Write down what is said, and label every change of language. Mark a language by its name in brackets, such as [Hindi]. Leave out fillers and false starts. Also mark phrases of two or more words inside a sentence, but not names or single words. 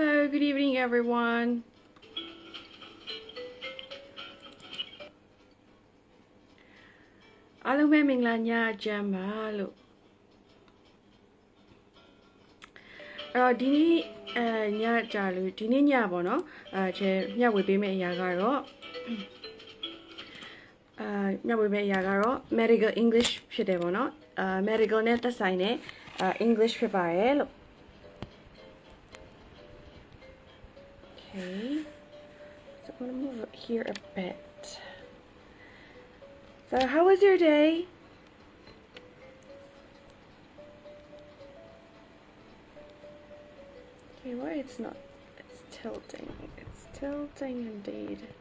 [English] good evening everyone. [Burmese] အားလုံးပဲမင်္ဂလာညချမ်းပါလို့ဒီနေ့ညကြလို့ဒီနေ့ညပေါ့နော်ကျဲမျှဝေပေးမယ့်အရာကတော့ မျှဝေမယ့်အရာကတော့ [English] medical English [Burmese] ဖြစ်တယ်ပေါ့နော်medical နဲ့သက်ဆိုင်တဲ့English ဖြစ်ပါရဲ့လို့ [English] Okay, so I'm gonna move it here a bit. So how was your day? Okay, why it's not, it's tilting indeed.